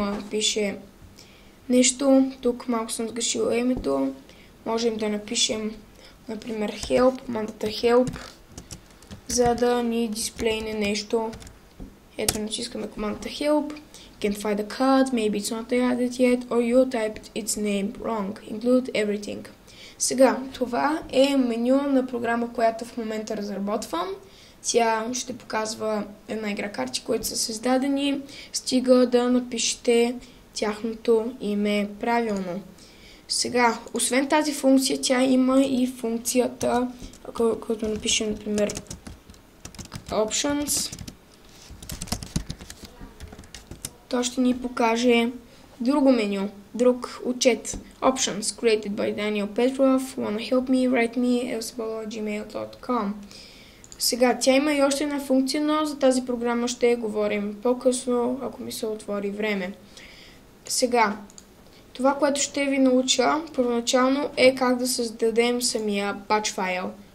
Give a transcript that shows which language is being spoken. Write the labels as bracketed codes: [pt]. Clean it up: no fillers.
[bg] Пише нещо. Тук малко съм сгрешила името. Можем да напишем, например, help, командата help, за да ни дисплейне нещо. Ето, натискаме командата help. [en] Can find a card, maybe it's not added yet, or you typed its name wrong. Include everything. [bg] Сега, това е меню на програма, която в момента разработвам. Тя ще показва една игра карти, които са създадени, стига да напишете тяхното име правилно. Сега, освен тази функция, тя има и функцията, като напишем, например, options. То ще ни покаже друго меню, друг отчет. [en] Options, created by Daniel Petrov. Wanna help me? Write me elsebolo@gmail.com. [bg] Сега, тя има и още една функция, но за тази програма ще говорим по-късно, ако ми се отвори време. Сега, това, което ще ви науча първоначално е как да създадем самия батч файл.